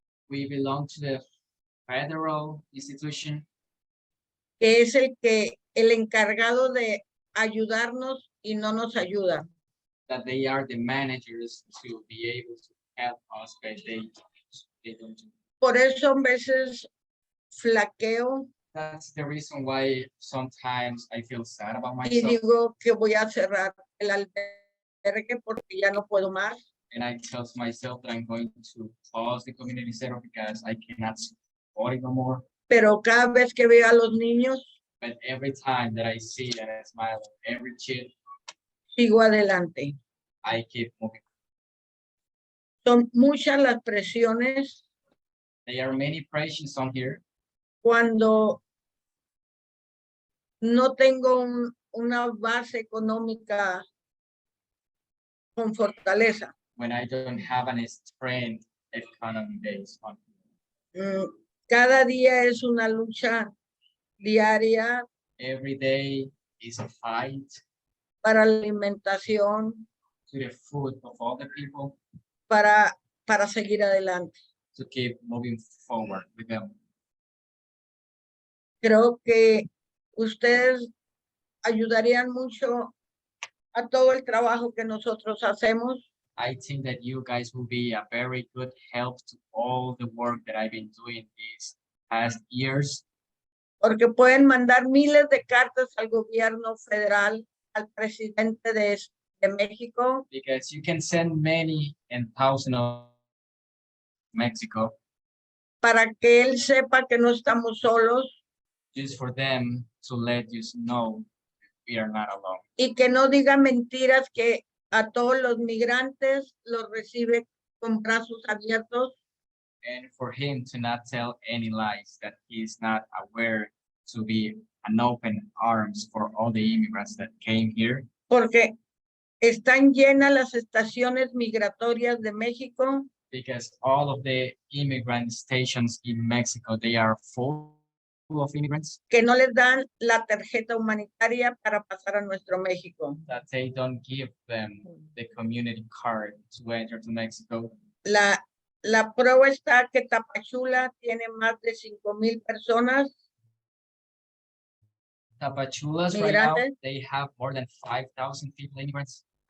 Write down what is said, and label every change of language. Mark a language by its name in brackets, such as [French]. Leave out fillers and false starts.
[English] We belong to the federal institution, [Spanish] Que es el encargado de ayudarnos y no nos ayuda. [English] that they are the managers to be able to help us, but they don't do. [Spanish] Por eso a veces flaqueo [English] That's the reason why sometimes I feel sad about [Spanish] y [English] myself. [Spanish] digo que voy a cerrar el albergue porque ya no puedo más. [English] And I tell myself that I'm going to close the community center because I cannot support it no more. [Spanish] Pero cada vez que veo a los niños, [English] But every time that I see and I smile at every kid, [Spanish] sigo adelante. [English] I keep moving. [Spanish] Son muchas las presiones [English] There are many pressures on here [Spanish] cuando no tengo una base económica con fortaleza. [English] when I don't have an strength economy based on. [Spanish] Cada día es una lucha diaria [English] Every day is a fight [Spanish] para la alimentación, [English] to the food of all the people [Spanish] para seguir adelante. [English] to keep moving forward with them. [Spanish] Creo que ustedes ayudarían mucho a todo el trabajo que nosotros hacemos, [English] I think that you guys will be a very good help to all the work that I've been doing these past years, [Spanish] porque pueden mandar miles de cartas al gobierno federal, al presidente de México, [English] because you can send many and thousands of Mexico [Spanish] para que él sepa que no estamos solos [English] just for them to let you know we are not alone. [Spanish] y que no diga mentiras, que a todos los migrantes los recibe con brazos abiertos, [English] And for him to not tell any lies, that he is not aware to be an open arms for all the immigrants that came here, [Spanish] porque están llenas las estaciones migratorias de México [English] because all of the immigrant stations in Mexico, they are full of immigrants, [Spanish] que no les dan la tarjeta humanitaria para pasar a nuestro México. [English] that they don't give them the community card to enter to Mexico. [Spanish] La prueba está que Tapachula tiene más de 5,000 personas. [English] Tapachulas right now, [Spanish] Migrantes. [English] they have more than 5,000 people, immigrants.